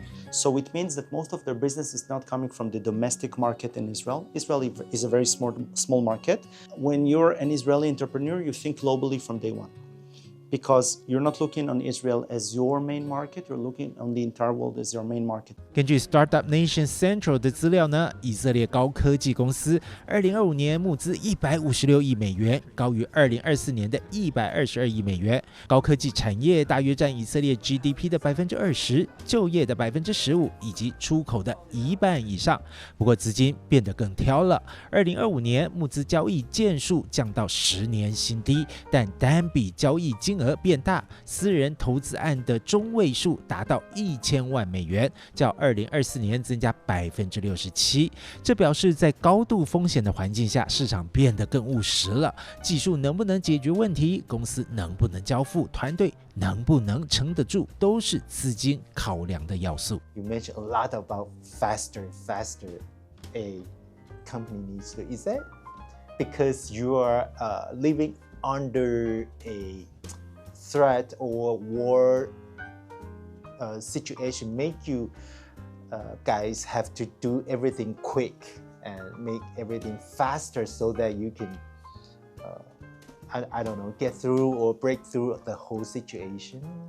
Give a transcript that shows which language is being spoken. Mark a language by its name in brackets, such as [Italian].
[English] So it means that most of their business is not coming from the domestic market in Israel. Israel is a very small market. When you're an Israeli entrepreneur, you think globally from day one. because you're not looking on Israel as your main market, you're looking on the entire world as your main market. [Chinese] 根据 Startup Nation Central 的资料呢，以色列高科技公司2025年募资156亿美元，高于2024年的122亿美元。高科技产业大约占以色列 GDP 的20%，就业的15%，以及出口的一半以上。不过资金变得更挑了，2025年募资交易件数降到10年新低，但单笔交易金额变大，私人投资案的中位数达到1000万美元，较2024年增加67%。这表示在高度风险的环境下，市场变得更务实了。技术能不能解决问题，公司能不能交付，团队能不能撑得住，都是资金考量的要素。 [English] You mentioned a lot about faster a company needs to. Is that because you are living under a threat or war situation make you guys have to do everything quick and make everything faster so that you can I don't know, get through or break through the whole situation?